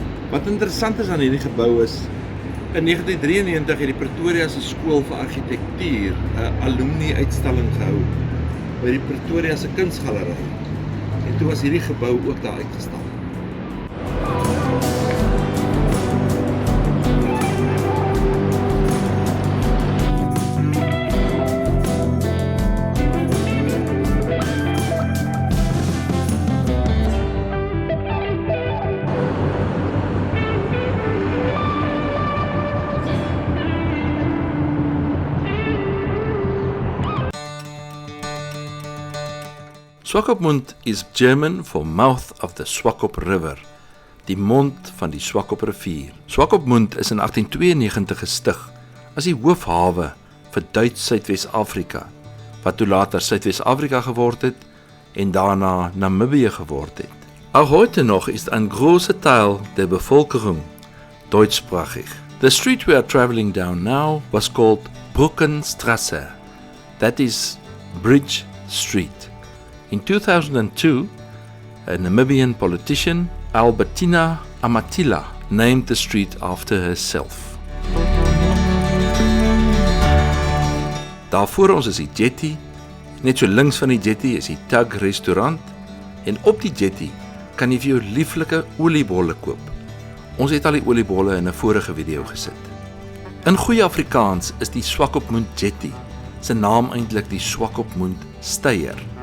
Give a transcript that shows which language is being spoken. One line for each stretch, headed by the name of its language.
Afrikaans: Wat interessant is aan hierdie gebou is, in 1993 het die Pretoria se skool vir argitektuur 'n alumni uitstalling gehou by die Pretoria se kunsgalery. En toe was hierdie gebou ook daar uitgestal.
English: Swakopmund is German for mouth of the Swakop River,
Afrikaans: die mond van die Swakop rivier. Swakopmund is in 1892 gestig as die hoofhawe vir Duits Suidwes-Afrika, wat toe later Suidwes-Afrika geword het en daarna Namibië geword het.
German: Auch heute noch ist ein großer Teil der Bevölkerung deutschsprachig.
English: The street we are traveling down now was called Brückenstraße, that is Bridge Street. In 2002, a Namibian politician, Albertina Amatila, named the street after herself.
Afrikaans: Daar voor ons is die jetty, net so links van die jetty is die Tug restaurant en op die jetty kan jy vir jou lieflike oliebolle koop. Ons het al die oliebolle in 'n vorige video gesit. In goeie Afrikaans is die Swakopmund jetty se naam eintlik die Swakopmund steier.